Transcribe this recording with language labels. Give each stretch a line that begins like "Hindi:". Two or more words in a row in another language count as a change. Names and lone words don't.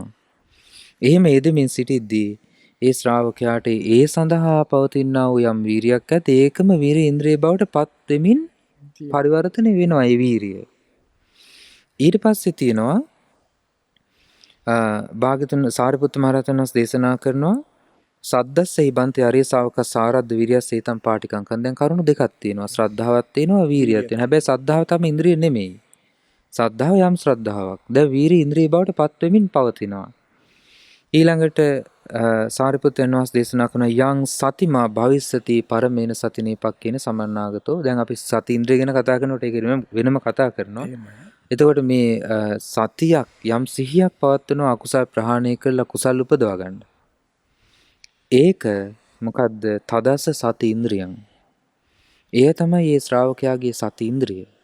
Sinhala: එහෙම යෙදෙමින් සිටිද්දී ඒ ශ්‍රාවකයාට ඒ සඳහා පවතිනා වූ යම් වීරියක් ඇත ඒකම වීරිය ඉන්ද්‍රිය බවට පත් වෙමින් පරිවර්තනය වෙනවා ඒ වීරිය. ඊට පස්සේ තියෙනවා භාග්‍යතුන් සාරිපුත්ත මහරහතන් වහන්සේ දේශනා කරනවා
Pali: සද්දස්සෙහි බන්තේ අරිය ශාවකස් ආරද්ධ විරියස් සේතම් පාටිකංකම්.
Sinhala: දැන් කරුණු දෙකක් තියෙනවා. ශ්‍රද්ධාවක් තියෙනවා, වීරියක් තියෙනවා. හැබැයි ශ්‍රද්ධාව තමයි ඉන්ද්‍රිය නෙමෙයි. ශ්‍රද්ධාව යම් ශ්‍රද්ධාවක්. දැන් වීරිය ඉන්ද්‍රිය බවට පත් වෙමින් පවතිනවා. ඊළඟට සාරිපුත්‍රයන් වහන්සේ දේශනා කරන
Pali: යං සතිමා භවිස්සති පරමේන සතිනේ පක්කේන සමන්නාගතෝ.
Sinhala: දැන් අපි සති ඉන්ද්‍රිය ගැන කතා කරනකොට ඒක වෙනම කතා කරනවා. එතකොට මේ සතියක් යම් සිහියක් පවත්වනවා අකුසල් ප්‍රහාණය කරලා කුසල් උපදවා ගන්න. ඒක මොකද්ද?
Pali: තදස සති ඉන්ද්‍රියං.
Sinhala: එය තමයි මේ ශ්‍රාවකයාගේ සති ඉන්ද්‍රිය.